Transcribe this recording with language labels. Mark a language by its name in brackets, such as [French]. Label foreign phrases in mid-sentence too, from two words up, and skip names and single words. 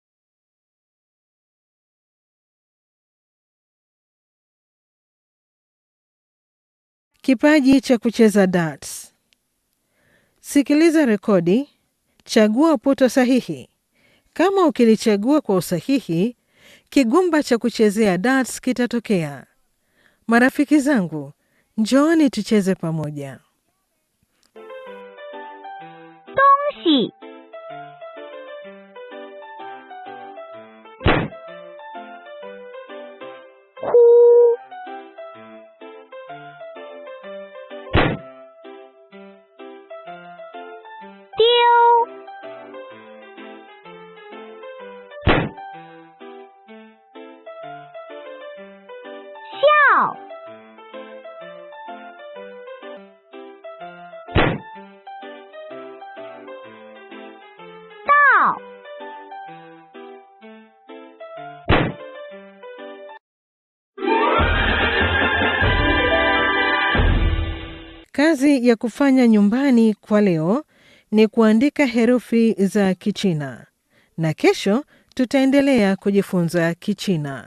[Swahili] Kipaji cha kucheza darts. Sikiliza rekodi, chagua puto sahihi. Kama ukilichagua kwa usahihi, kigumba cha kuchezea darts kitatokea. Marafiki zangu, njooni tucheze pamoja. [Chinese] 东西。呼。丢。笑。到。 [Swahili] Kazi ya kufanya nyumbani kwa leo ni kuandika herufi za Kichina. Na kesho tutaendelea kujifunza Kichina.